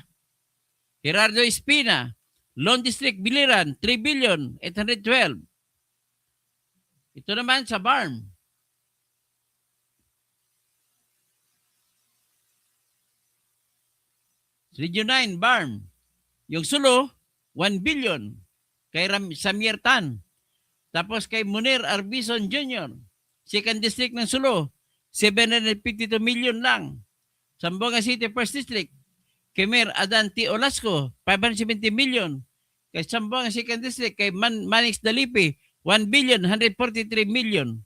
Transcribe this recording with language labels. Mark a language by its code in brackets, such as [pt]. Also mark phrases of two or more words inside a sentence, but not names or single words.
[tl] Gerardo Espina, Lawn District, Biliran, 3,812,000. Ito naman sa Barm. Region 9, BARM. Yung Sulu, 1 billion. Kay Samir Tan. Tapos kay Munir Arbison Jr., [en] Second District [tl] ng Sulu, 752 million lang. Zamboanga City, [en] First District, [tl] kay Mayor Adan T. Olasco, 570 million. Kay Zamboanga [en] Second District, [tl] kay Manix Dalipi, 1 billion, 143 million.